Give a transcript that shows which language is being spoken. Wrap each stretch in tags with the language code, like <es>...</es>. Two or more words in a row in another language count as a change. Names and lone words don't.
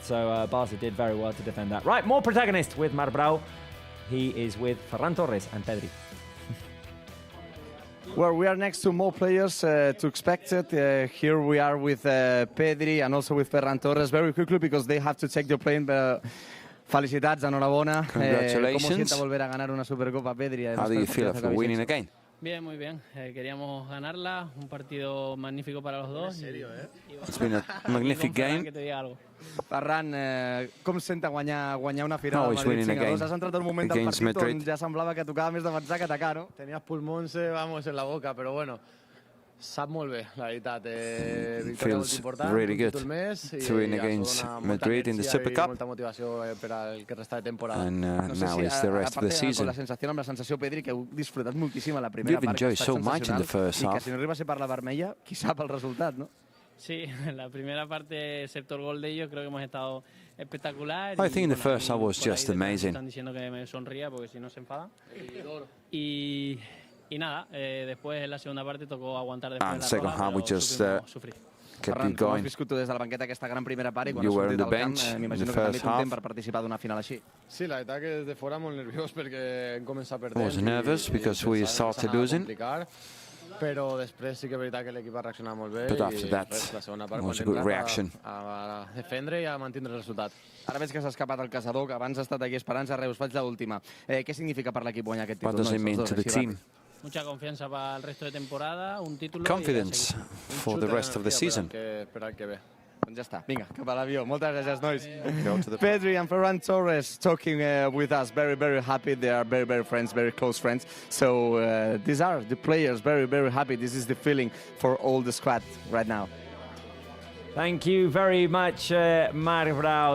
<en>So, Barca did very well to defend that. Right, more protagonists with Marc Brau. He is with Ferran Torres and Pedri. Well, we are next to more players to expect it. Here we are with Pedri and also with Ferran Torres. Very quickly, because they have to take their plane. Felicidades, enhorabona. Congratulations.</en> <es>¿Cómo sienta volver a ganar una Supercopa, Pedri?</es> <en>How do you feel after winning again?</en> <es>Bien, muy bien. Queríamos ganarla, un partido magnífico para los dos.</es> <en>It's been a magnific game.</en> <es>Que te diga algo.</es> <ca>Ferran, com senta guanyar una final</ca> <en>Always</en> <ca>al Madrid</ca> <en>winning 5-2?</en> <ca>Has entrat en un moment del</ca> <en>against</en> <ca>partit</ca> <en>Madrid.</en> <ca>on ja semblava que tocava més defensar que atacar, no? Tenías pulmons, vamos, en la boca, però bueno, sap molt bé, la veritat. Victòria molt</ca> <en>Feels</en> <ca>important,</ca> <en>really</en> <ca>un</ca> <en>good</en> <ca>títol més,</ca> <en>to win against Madrid in the Super Cup.</en> <ca>Molta motivació per al que resta de temporada.</ca> <en>And</en> <ca>No sé</ca> <en>now</en> <ca>si,</ca> <en>is the rest of the</en> <ca>aparte,</ca> <en>season.</en> <ca>amb la sensació, Pedri, que heu disfrutat moltíssim a la primera</ca> <en>We've</en> <ca>part, que ha</ca> <en>enjoyed</en> <ca>estat</ca> <en>so much in the</en> <ca>sensacional,</ca> <en>first</en> <ca>i que</ca> <en>half.</en> <ca>si no arriba a ser per la vermella, qui sap el resultat, no?</ca> <es>Sí, en la primera parte, excepto el gol de ellos, creo que hemos estado espectacular.</es> <en>I think in the</en> <es>bueno,</es> <en>first half was</en> <es>por ahí</es> <en>just</en> <es>detrás me</es> <en>amazing.</en> <es>Están diciendo que me sonría porque si no se enfadan. Y nada, después en la segunda parte tocó aguantar después</es> <en>And</en> <es>la</es> <en>second</en> <es>roja,</es> <en>half we</en> <es>pero</es> <en>just</en> <es>sufrí.</es> <en>kept</en> <ca>Ferran,</ca> <en>it</en> <ca>com has</ca> <en>going.</en> <ca>viscut tu des de la banqueta aquesta gran primera part i quan</ca> <en>You</en> <ca>has</ca> <en>were</en> <ca>sortit</ca> <en>on the</en> <ca>al camp,</ca> <en>bench in</en> <ca>m'imagino</ca> <en>the</en> <ca>que també</ca> <en>first</en> <ca>té un</ca> <en>half.</en> <ca>temps per participar d'una final així. Sí, la veritat que des de fora molt nerviós perquè hem començat</ca> <en>I</en> <ca>perdent.</ca> <en>was nervous because we started losing.</en> <ca>Però després sí que és veritat que l'equip va reaccionar molt bé.</ca> <en>But after</en> <ca>i</ca> <en>that,</en> <ca>res, la segona part,</ca> <en>was a</en> <ca>quan</ca> <en>good</en> <ca>hem entrat</ca> <en>reaction.</en> <ca>a defendre i a mantindre el resultat. Ara veig que s'ha escapat el caçador, que abans ha estat aquí esperant. Reus, faig l'última. Què significa per l'equip guanyar aquest títol?</ca> <en>What does it</en> <ca>nois,</ca> <en>mean</en> <ca>els</ca> <en>to</en> <ca>dos,</ca> <en>the</en> <ca>així</ca> <en>team?</en> <ca>ràpid?</ca> <es>Mucha confianza para el resto de temporada, un título.</es> <en>Confidence for the rest of the season.</en> <ca>Per al que ve. Doncs ja està. Vinga, cap a l'avió. Moltes gràcies, nois.</ca> <en>Go to the Pedri and Ferran Torres talking with us. Very, very happy. They are very, very friends, very close friends. So these are the players, very, very happy. This is the feeling for all the squad right now. Thank you very much, Marc Brau.</en>